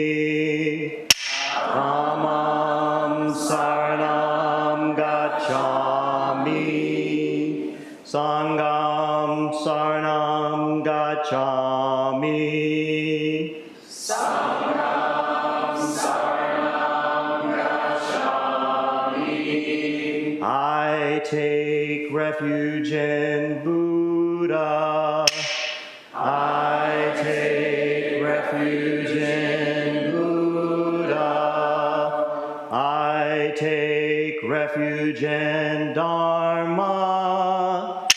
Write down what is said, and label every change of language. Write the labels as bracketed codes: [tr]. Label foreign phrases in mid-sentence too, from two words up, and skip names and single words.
[pi] Dhammam Saranam Gacchami. Sangham Saranam Gacchami. Sangham Saranam Gacchami. [en] I take refuge in Buddha. I take refuge in refuge in Dharma.